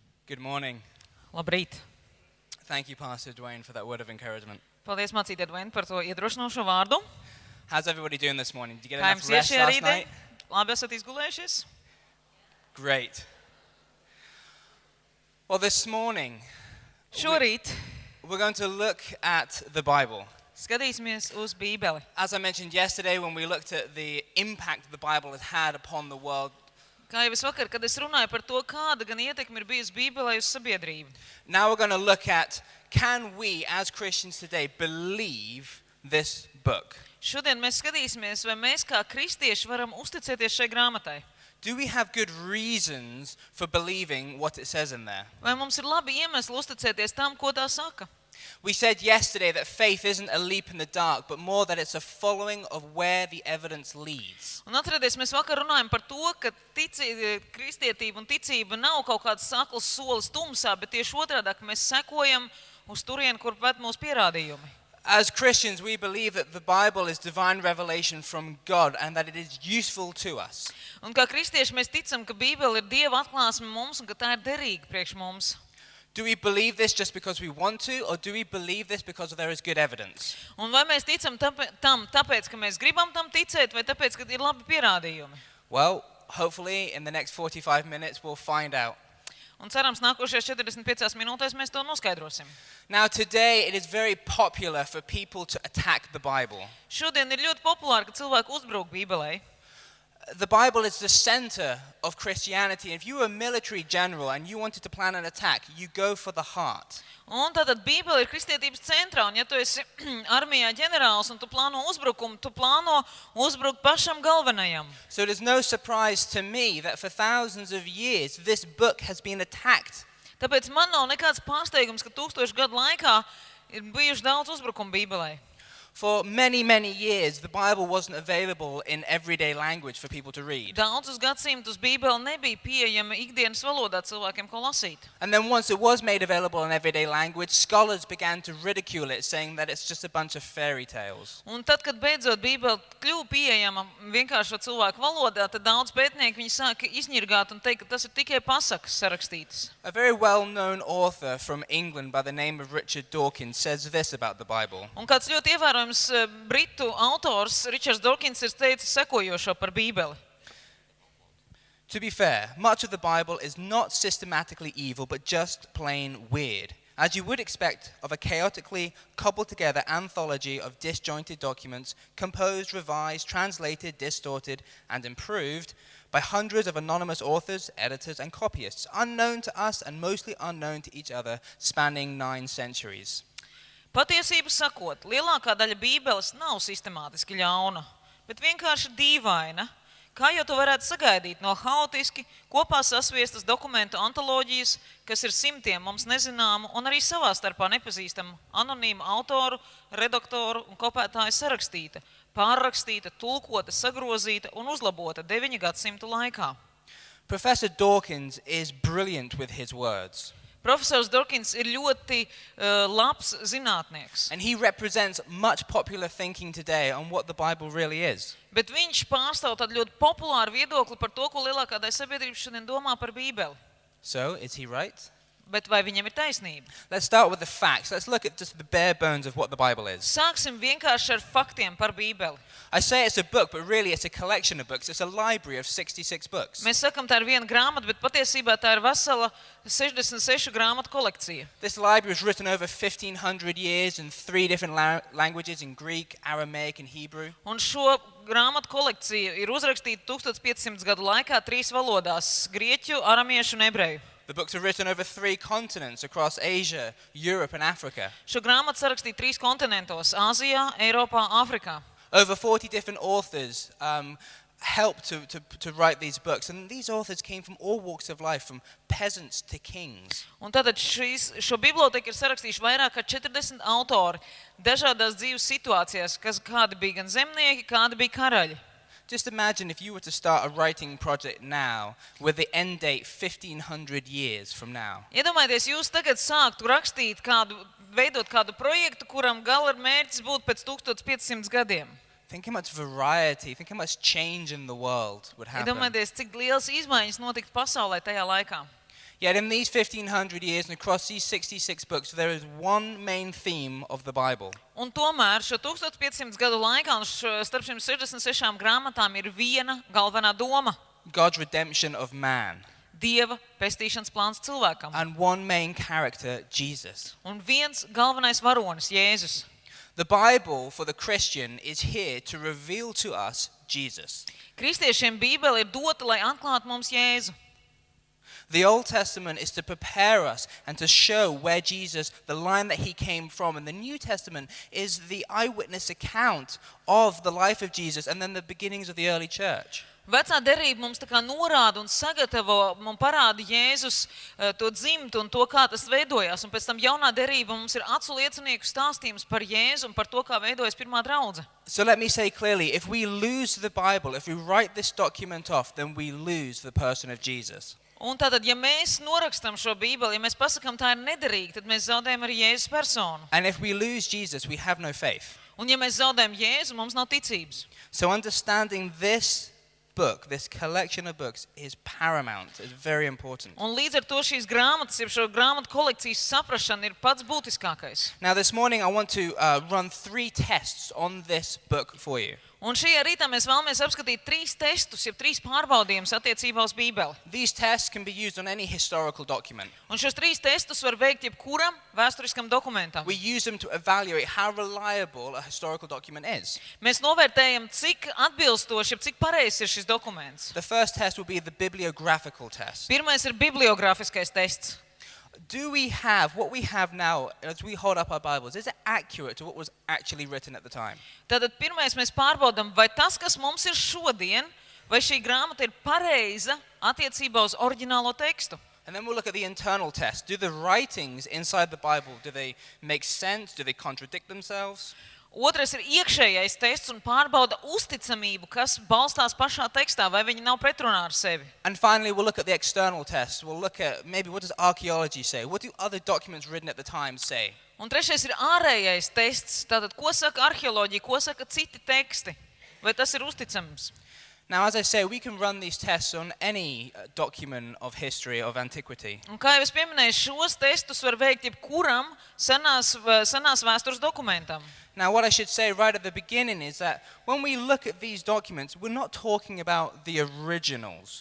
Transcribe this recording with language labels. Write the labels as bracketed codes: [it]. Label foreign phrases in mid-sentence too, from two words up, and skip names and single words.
[en] Good morning. [lv] Labrīt! [en] Thank you, Pastor Dwayne, for that word of encouragement. [lv] Paldies, mācītāj Dvain, par to iedrošinošo vārdu. [en] How's everybody doing this morning? Did you get [lv] Kā [en] enough [lv] jums [en] rest [lv] šajā [en] last [lv] rītdien? [en] night? [lv] Labi esat izgulējušies? [en] Great. Well, this morning, [lv] Šorīt [en] we're going to look at the Bible. [lv] skatīsimies uz Bībeli. [en] As I mentioned yesterday, when we looked at the impact the Bible has had upon the world, [lv] Kā jau es vakar, kad es runāju par to, kāda gan ietekme ir bijusi Bībelē uz sabiedrību. [en] now we're going to look at, can we as Christians today believe this book? [lv] Šodien mēs skatīsimies, vai mēs kā kristieši varam uzticēties šai grāmatai. [en] Do we have good reasons for believing what it says in there? [lv] Vai mums ir labi iemesli uzticēties tam, ko tā saka? [en] We said yesterday that faith isn't a leap in the dark, but more that it's a following of where the evidence leads. [lv] Un atcerieties, mēs vakar runājam par to, ka kristietība un ticība nav kaut kāds sakls solis tumsā, bet tieši otrādi, ka mēs sekojam uz turieni, kur ved mūsu pierādījumi. [en] As Christians, we believe that the Bible is divine revelation from God and that it is useful to us. [lv] Un kā kristieši mēs ticam, ka Bībele ir Dieva atklāsme mums un ka tā ir derīga priekš mums. [en] Do we believe this just because we want to, or do we believe this because there is good evidence? [lv] Un vai mēs ticam tam tāpēc, ka mēs gribam tam ticēt, vai tāpēc, ka ir labi pierādījumi? [en] Well, hopefully in the next 45 minutes we'll find out. [lv] Un cerams, nākošajās 45 minūtēs mēs to noskaidrosim. [en] Now today it is very popular for people to attack the Bible. [lv] Šodien ir ļoti populāri, ka cilvēki uzbruk Bībelei. [en] The Bible is the center of Christianity. If you were a military general and you wanted to plan an attack, you go for the heart. [lv] Un tātad Bībele ir kristietības centrā, un ja tu esi armijā ģenerālis un tu plāno uzbrukumu, tu plāno uzbrukt pašam galvenajam. [en] So it is no surprise to me that for thousands of years this book has been attacked. [lv] Tāpēc man nav nekāds pārsteigums, ka 1000 gadu laikā ir bijuši daudz uzbrukumu Bībelei. [en] For many, many years, the Bible wasn't available in everyday language for people to read. [lv] Daudzus gadsimtus Bībele nebija pieejama ikdienas valodā cilvēkiem, ko lasīt. [en] And then once it was made available in everyday language, scholars began to ridicule it, saying that it's just a bunch of fairy tales. [lv] Un tad, kad beidzot Bībele kļuva pieejama vienkāršo cilvēku valodā, tad daudz pētnieki viņi sāka izņirgāt un teikt, ka tas ir tikai pasakas sarakstītas. [en] A very well-known author from England by the name of Richard Dawkins says this about the Bible. [lv] Un kāds ļoti ievērojams britu autors Richards Dawkins ir teicis sekojošo par Bībeli. [en] To be fair, much of the Bible is not systematically evil, but just plain weird, as you would expect of a chaotically cobbled together anthology of disjointed documents, composed, revised, translated, distorted, and improved by hundreds of anonymous authors, editors, and copyists, unknown to us and mostly unknown to each other, spanning 9 centuries. [lv] Patiesību sakot, lielākā daļa Bībeles nav sistemātiski ļauna, bet vienkārši dīvaina, kā jau to varētu sagaidīt no haotiski kopā sasviestas dokumentu antoloģijas, kas ir simtiem mums nezināmu un arī savā starpā nepazīstamu anonīmu autoru, redaktoru un kopētāju sarakstīta, pārrakstīta, tulkota, sagrozīta un uzlabota 9 gadsimtu laikā. [en] Professor Dawkins is brilliant with his words. [lv] Profesors Dawkins ir ļoti labs zinātnieks. [en] And he represents much popular thinking today on what the Bible really is. [lv] Bet viņš pārstāv tādu ļoti populāru viedokli par to, ko lielākā daļa sabiedrības šodien domā par Bībeli. [en] So, is he right? [lv] Bet vai viņam ir taisnība? [en] Let's start with the facts. Let's look at just the bare bones of what the Bible is. [lv] Sāksim vienkārši ar faktiem par Bībeli. [en] I say it's a book, but really it's a collection of books. It's a library of 66 books. [lv] Mēs sakam, tā ir viena grāmata, bet patiesībā tā ir vesela 66 grāmatu kolekcija. [en] This library was written over 1,500 years in 3 different languages, in Greek, Aramaic, and Hebrew. [lv] Un šo grāmatu kolekcija ir uzrakstīta 1500 gadu laikā 3 valodās – grieķu, aramiešu un ebreju. [en] The books are written over 3 continents across Asia, Europe, and Africa. [lv] Šo grāmatu sarakstīja 3 kontinentos – Āzijā, Eiropā, Āfrikā. [en] Over 40 different authors helped to write these books. And these authors came from all walks of life, from peasants to kings. [lv] Un tātad šo biblioteku ir sarakstījuši vairāk kā 40 autori dažādās dzīves situācijās, kādi bija gan zemnieki, kādi bija karaļi. [en] Just imagine if you were to start a writing project now with the end date 1,500 years from now. [lv] Iedomājieties, jūs tagad sāktu rakstīt veidot kādu projektu, kuram gala mērķis būtu pēc 1500 gadiem. [en] Think how much variety, think how much change in the world would happen. [lv] Iedomājieties, cik lielas izmaiņas notiktu pasaulē tajā laikā. [en] Yet in these 1500 years and across these 66 books, there is one main theme of the Bible. [lv] Un tomēr šo 1500 gadu laikā un starp šīm 66 grāmatām ir viena galvenā doma [en] God's redemption of man. [lv] – Dieva pestīšanas plāns cilvēkam. [en] And one main character, Jesus. [lv] Un viens galvenais varonis – Jēzus. [en] The Bible for the Christian is here to reveal to us Jesus. [lv] Kristiešiem Bībele ir dota, lai atklātu mums Jēzu. [en] The Old Testament is to prepare us and to show where Jesus, the line that he came from. And the New Testament is the eyewitness account of the life of Jesus and then the beginnings of the early church. [lv] Vecā derība mums tā kā norāda un sagatavo un parāda Jēzus to dzimtu un to, kā tas veidojās. Un pēc tam jaunā derība mums ir acu liecinieku stāstījums par Jēzu un par to, kā veidojas pirmā draudze. [en] So let me say clearly, if we lose the Bible, if we write this document off, then we lose the person of Jesus. [lv] Un tātad, ja mēs norakstam šo Bībeli, ja mēs pasakām, tā ir nederīga, tad mēs zaudējam arī Jēzus personu. [en] And if we lose Jesus, we have no faith. [lv] Un ja mēs zaudējam Jēzu, mums nav ticības. [en] So understanding this book, this collection of books, is paramount. It's very important. [lv] Un līdz ar to šīs grāmatas, jeb šo grāmatu kolekcijas saprašana ir pats būtiskākais. [en] Now this morning I want to run 3 tests on this book for you. [lv] Un šajā rītā mēs vēlamies apskatīt 3 testus, jeb 3 pārbaudījumus attiecībā uz Bībeli. [en] These tests can be used on any historical document. [lv] Un šos 3 testus var veikt jebkuram vēsturiskam dokumentam. [en] We use them to evaluate how reliable a historical document is. [lv] Mēs novērtējam, cik atbilstoši, jeb cik pareizs ir šis dokuments. [en] The first test will be the bibliographical test. [lv] Pirmais ir bibliogrāfiskais tests. [en] Do we have, what we have now, as we hold up our Bibles, is it accurate to what was actually written at the time? [lv] Tātad pirmais mēs pārbaudam, vai tas, kas mums ir šodien, vai šī grāmata ir pareiza attiecībā uz oriģinālo tekstu. [en] And then we'll look at the internal test. Do the writings inside the Bible, do they make sense? Do they contradict themselves? [lv] Otrais ir iekšējais tests un pārbauda uzticamību, kas balstās pašā tekstā, vai viņi nav pretrunā ar sevi. [en] And finally, we'll look at the external test. We'll look at maybe what does archaeology say? What do other documents written at the time say? [lv] Un trešais ir ārējais tests, tātad ko saka arheoloģija, ko saka citi teksti, vai tas ir uzticams. [en] Now, as I say, we can run these tests on any document of history, of antiquity. [lv] Un kā jau es pieminēju, šos testus var veikt jebkuram senās vēstures dokumentam. [en] Now, what I should say right at the beginning is that when we look at these documents, we're not talking about the originals.